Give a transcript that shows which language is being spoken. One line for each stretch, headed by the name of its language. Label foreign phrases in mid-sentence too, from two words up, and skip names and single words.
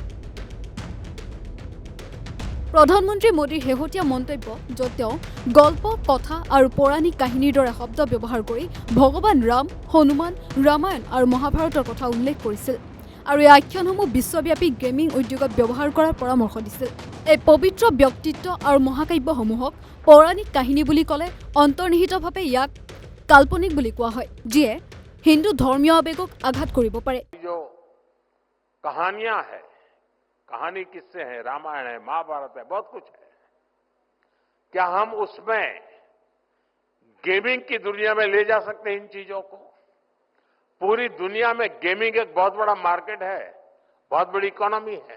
Assamese: প্ৰধানমন্ত্ৰী মোদীৰ শেহতীয়া মন্তব্য, য'ত তেওঁ গল্প, কথা আৰু পৌৰাণিক কাহিনীৰ দৰে শব্দ ব্যৱহাৰ কৰি ভগৱান ৰাম, হনুমান, ৰামায়ণ আৰু মহাভাৰতৰ কথা উল্লেখ কৰিছিল আৰু এই আখ্যানসমূহ বিশ্বব্যাপী গেমিং উদ্যোগত ব্যৱহাৰ কৰাৰ পৰামৰ্শ দিছিল। এই পবিত্ৰ ব্যক্তিত্ব আৰু মহাকাব্যসমূহক পৌৰাণিক কাহিনী বুলি ক'লে অন্তৰ্নিহিতভাৱে ইয়াক কাল্পনিক বুলি কোৱা হয়, যিয়ে হিন্দু ধৰ্মীয় আৱেগক আঘাত কৰিব পাৰে।
Hindi: कहानियां है, कहानी किससे है, रामायण है, महाभारत है, बहुत कुछ है। क्या हम उसमें गेमिंग की दुनिया में ले जा सकते हैं इन चीजों को? पूरी दुनिया में गेमिंग एक बहुत बड़ा मार्केट है, बहुत बड़ी इकोनॉमी है।